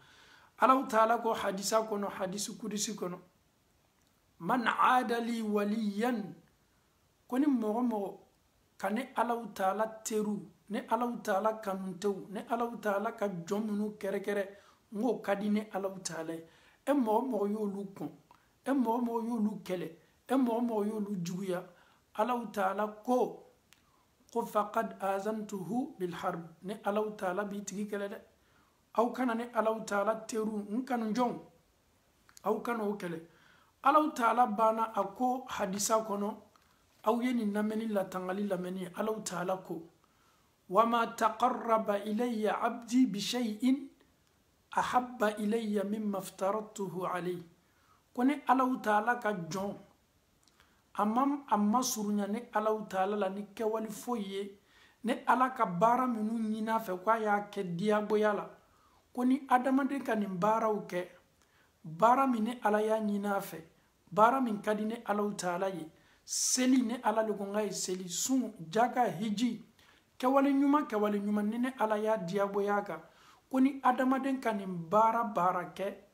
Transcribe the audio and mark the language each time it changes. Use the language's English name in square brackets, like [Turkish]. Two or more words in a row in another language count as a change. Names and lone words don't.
[Bambara] Alahu Taala ko hadisa kɔnɔ, hadisi kudisi kɔnɔ, [Arabic] من عادى لي وليا, [Bambara] ko ni mɔgɔ ka ne Alahu Taala teru, ne Alahu Taala kanutew, ne Alahu Taala ka jɔn minnu kɛrɛkɛrɛ, n'o ka di ne Alahu Taala ye. E mɔgɔ y'olu kɔn, e mɔgɔ y'olu kɛlɛ, e mɔgɔ y'olu juguya, Alahu Taala ko [Arabic] فقد آذنته بالحرب, [Bambara] ne Alahu Taala b'i tigi kɛlɛ dɛ. Aw kana ne Alahu Taala teru, n kanu jɔnw, aw kana o kɛlɛ. Alahu Taala banna a ko hadisa kɔnɔ, aw ye nin lamɛnni latangali lamɛnni ye. Alahu Taala ko [Arabic] وما تقرب إلي عبدي بشيء أحب إلي مما افترضته عليه, [Bambara] ko ne Alahu Taala ka jɔn a ma surunya ne Alahu Taala la ni kɛwali foyi ye, ne Ala ka baara minnu ɲin'a fɛ ko a y'a kɛ diyagoya la, ko ni adamaden ka nin baaraw kɛ, baara min ne Ala y'a ɲin'a fɛ, baara min ka di ne Alahu Taala ye, seli ne Ala le ko n ka ye seli, sun, jaka, hiji, kɛwale ɲuman ni ne Ala y'a diyagoya kan, ko ni adamaden ka nin baara kɛ,